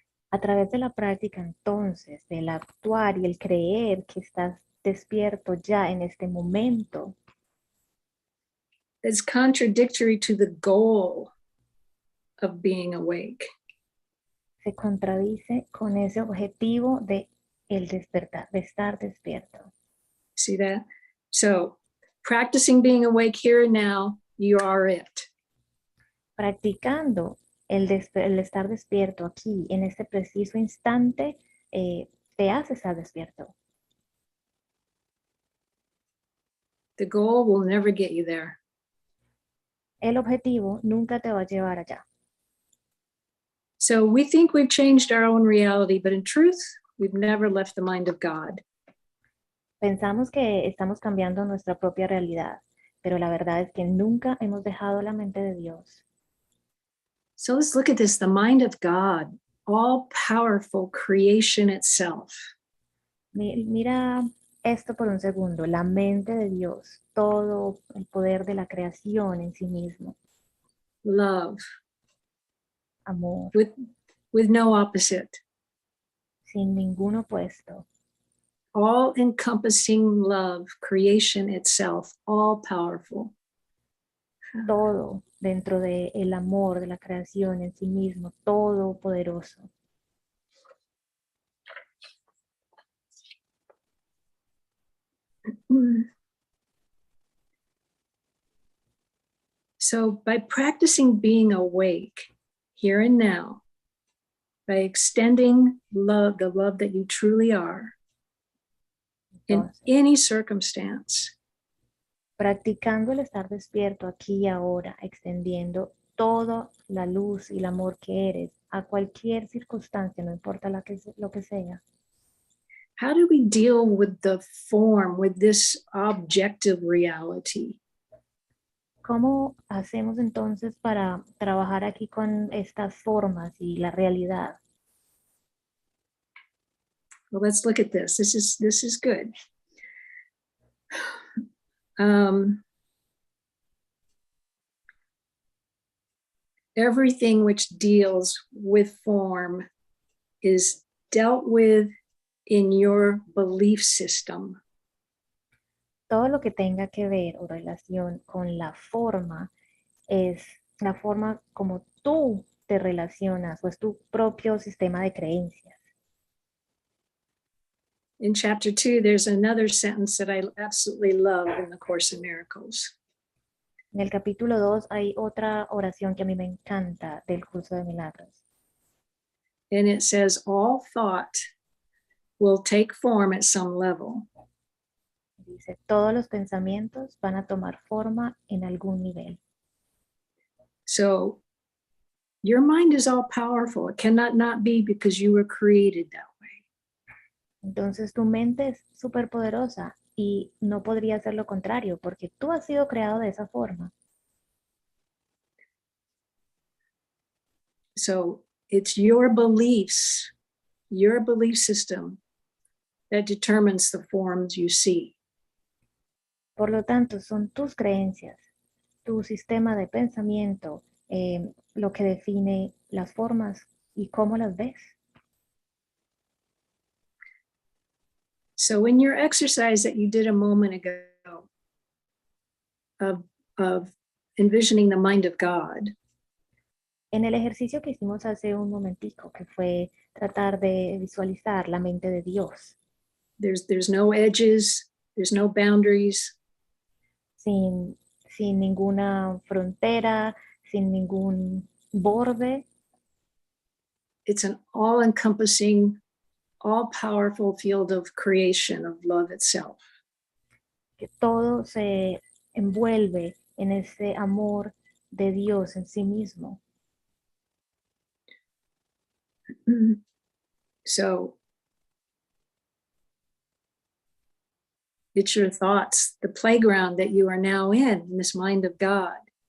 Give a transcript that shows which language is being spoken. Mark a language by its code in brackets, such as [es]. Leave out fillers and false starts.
[es] A través de la práctica, entonces, del actuar y el creer que estás despierto ya en este momento, [en] it's contradictory to the goal of being awake. [es] se contradice con ese objetivo de el despertar, de estar despierto. [en] See that? So practicing being awake here and now, you are it. [es] Practicando el estar despierto aquí, en este preciso instante, te hace estar despierto. [en] The goal will never get you there. [es] El objetivo nunca te va a llevar allá. [en] So we think we've changed our own reality, but in truth, we've never left the mind of God. [es] Pensamos que estamos cambiando nuestra propia realidad, pero la verdad es que nunca hemos dejado la mente de Dios. [en] So let's look at this, the mind of God, all-powerful creation itself. [es] Mira esto por un segundo, la mente de Dios, todo el poder de la creación en sí mismo, [en] Love, [es] amor, [en] with no opposite. [es] sin ningún opuesto, [en] All-encompassing love, creation itself, all-powerful. [es] todo dentro del amor de la creación en sí mismo, todopoderoso. [en] So by practicing being awake here and now, by extending love, the love that you truly are, in [es] Entonces, [en] any circumstance, [es] practicando el estar despierto aquí y ahora, extendiendo toda la luz y el amor que eres a cualquier circunstancia, no importa lo que sea. [en] how do we deal with the form, with this objective reality? [es] ¿Cómo hacemos entonces para trabajar aquí con estas formas y la realidad? [en] Well, let's look at this. This is good. Everything which deals with form is dealt with in your belief system. [es] Todo lo que tenga que ver o relación con la forma es la forma como tú te relacionas o es tu propio sistema de creencias. [en] In chapter 2, there's another sentence that I absolutely love in the Course in Miracles. [es] En el capítulo 2 hay otra oración que a mí me encanta del Curso de Milagros. [en] And it says, all thought will take form at some level. [es] Dice, todos los pensamientos van a tomar forma en algún nivel. [en] So your mind is all powerful. It cannot not be because you were created that way. [es] Entonces tu mente es súper poderosa y no podría ser lo contrario porque tú has sido creado de esa forma. [en] So it's your beliefs, your belief system that determines the forms you see. [es] Por lo tanto, son tus creencias, tu sistema de pensamiento, lo que define las formas y cómo las ves. [en] So in your exercise that you did a moment ago of envisioning the mind of God, [es] En el ejercicio que hicimos hace un momentico, que fue tratar de visualizar la mente de Dios, [en] there's no edges, there's no boundaries. [es] sin ninguna frontera, sin ningún borde. [en] It's an all-encompassing, all-powerful field of creation, of love itself. [es] Que todo se envuelve en ese amor de Dios en sí mismo. [en] So it's your thoughts, the playground that you are now in this mind of God.